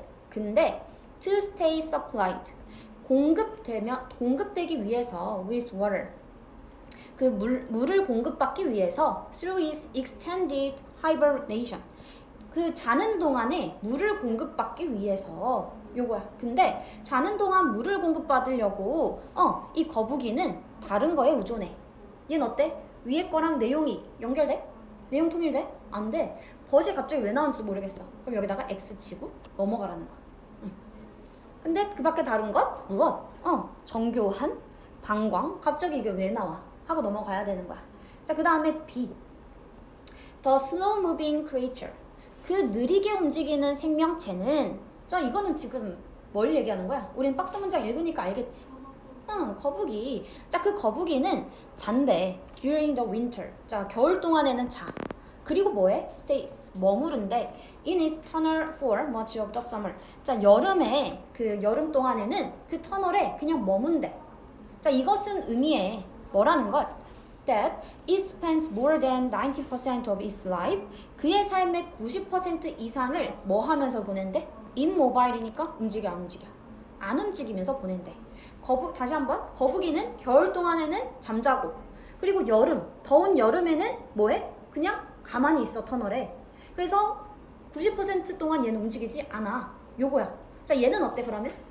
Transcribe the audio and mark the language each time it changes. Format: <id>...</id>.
<ko>근데</ko> <en>to stay supplied.</en> <ko>공급되기 위해서</ko> <en>with water.</en> <ko>그 물을 공급받기 위해서</ko> <en>through its extended hibernation.</en> <ko>그 자는 동안에 물을 공급받기 위해서 요거야. 근데 자는 동안 물을 공급받으려고 이 거북이는 다른 거에 의존해. 얘는 어때? 위에 거랑 내용이 연결돼? 내용 통일돼? 안 돼. 벗이 갑자기 왜 나온지 모르겠어. 그럼 여기다가 X 치고 넘어가라는 거야. 근데 그 밖에 다른 것? 무엇? 정교한? 방광? 갑자기 이게 왜 나와? 하고 넘어가야 되는 거야. 자, 그 다음에 B.</ko> <en>The slow moving creature.</en> <ko>그 느리게 움직이는 생명체는 자 이거는 지금 뭘 얘기하는 거야? 우린 박스 문장 읽으니까 알겠지? 응, 거북이. 자, 그 거북이는 잔대.</ko> <en>During the winter.</en> <ko>자, 겨울 동안에는 자. 그리고 뭐해?</ko> <en>Stays.</en> <ko>머무른데</ko> <en>in its tunnel for much of the summer.</en> <ko>자, 여름에 그 여름 동안에는 그 터널에 그냥 머문대. 자, 이것은 의미해. 뭐라는 걸?</ko> <en>That it spends more than 90% of its life.</en> <ko>그의 삶의 90% 이상을 뭐 하면서 보낸대? immobile이니까 움직여 안 움직여? 안 움직이면서 보낸대. 다시 한번. 거북이는 겨울 동안에는 잠자고 그리고 여름, 더운 여름에는 뭐해? 그냥 가만히 있어 터널에. 그래서 90% 동안 얘는 움직이지 않아. 요거야. 자 얘는 어때 그러면?</ko>